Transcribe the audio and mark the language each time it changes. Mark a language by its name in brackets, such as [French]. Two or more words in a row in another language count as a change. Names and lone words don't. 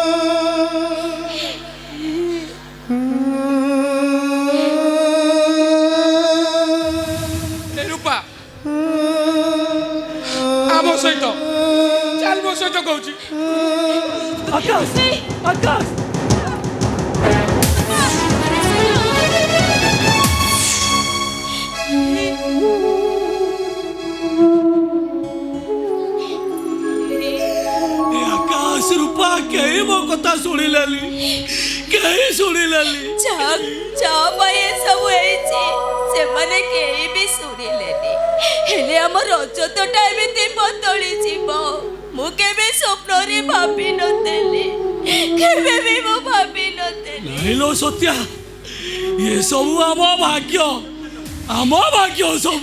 [Odia] ଏ ରୂପା ଆମ ସହିତ ଚାଲ, ମୋ ସହିତ କହୁଛି। ଆକାଶ ଆକାଶ ଆକାଶ ରୂପା କହିଁ ମୋ କଥା ଶୁଣିଲାନି, କହିଁ ଶୁଣିଲାନି। ସବୁ ହେଇଛି ସେମାନେ କେହି ବି ଶୁଣିଲେନି। ହେଲେ ଆମ ରଜତଟା ଏମିତି ବଦଳି ଯିବ ମୁଁ କେବେ ସ୍ୱପ୍ନରେ ଭାବି ନଥିଲି, କେବେ ବି ମୁଁ ଭାବି ନଥିଲି। ନାଇଁ ଲୋ ସତ୍ୟା, ଏ ସବୁ ଆମ ଭାଗ୍ୟ ସବୁ।